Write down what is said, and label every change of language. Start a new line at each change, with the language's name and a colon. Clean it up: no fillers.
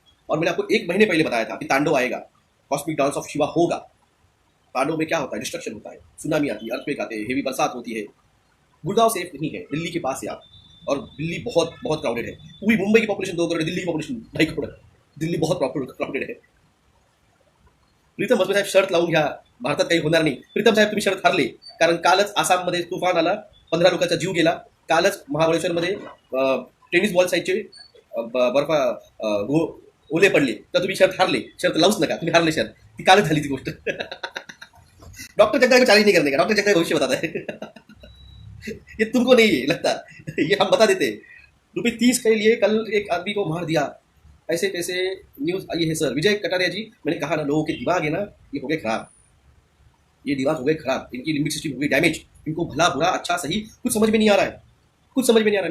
Hindi: और मैंने आपको 1 महीने पहले बताया था कि तांडव आएगा, कॉस्मिक डांस ऑफ शिवा होगा। तांडव में क्या होता है, डिस्ट्रक्शन होता है, सुनामी आती है, अर्थक्वेक आते हैं, हेवी बरसात होती है। गुड़गांव सेफ नहीं है, दिल्ली के पास है आप, और दिल्ली बहुत बहुत क्राउडेड है। पूरी मुंबई की पॉपुलेशन 2 करोड़, दिल्ली की पॉपुलेशन 2.5 करोड़, दिल्ली बहुत क्राउडेड है।
Marathi: प्रीतम साहेब शर्त लावून घ्या, भारतात काही होणार नाही। प्रीतम साहेब तुम्ही शर्त हरले, कारण कालच आसाममध्ये तुफान आला, 15 लोकांचा जीव गेला, कालच महाबळेश्वरमध्ये टेनिस बॉल साईजचे बर्फा ओले पडले, तर तुम्ही शर्त हारले, शर्त लावूच नका, तुम्ही हारले शर्त, ती कालच झाली ती गोष्ट।
Hindi: डॉक्टर जगदाय को चैलेंज नहीं करने का, डॉक्टर जगदाय भविष्य बताता है। ये तुमको नहीं लगता, ये हम बता देते। ₹30 के लिए कल एक आदमी को मार दिया, ऐसे कैसे न्यूज़ आई है सर। विजय कटारिया जी, मैंने कहा ना, लोगों के दिमाग है ना, ये हो गए खराब, ये दिमाग हो गए खराब, इनकी लिम्बिक सिस्टम हो गई डैमेज, इनको भला बुरा अच्छा सही कुछ समझ में नहीं आ रहा है, कुछ समझ में नहीं आ रहा है।